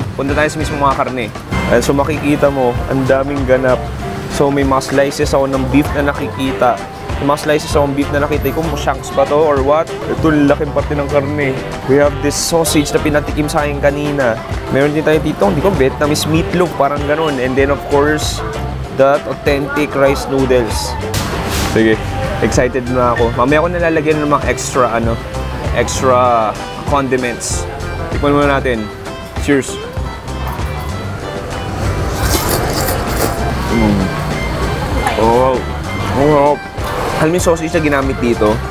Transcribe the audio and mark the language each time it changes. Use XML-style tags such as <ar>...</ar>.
<tl>Punta tayo sa mismo mga karne. So makikita mo, ang daming ganap. So may mga slices ako ng beef na nakikita. May mga slices ako ng beef na nakita. Kung shanks ba to</tl> <en>or what?</en> <tl>Ito, laking parte ng karne.</tl> <en>We have this sausage</en> <tl>na pinatikim sa akin kanina. Meron din tayo dito, hindi ko Vietnamese meatloaf, parang ganun.</tl> <en>And then of course, that authentic rice noodles.</en> <tl>Sige, excited na ako. Mamaya ako nalalagyan ng mga extra condiments. Tikman muna natin. Cheers! Oh, wow. Alam mo yung sausage na ginamit dito?</tl>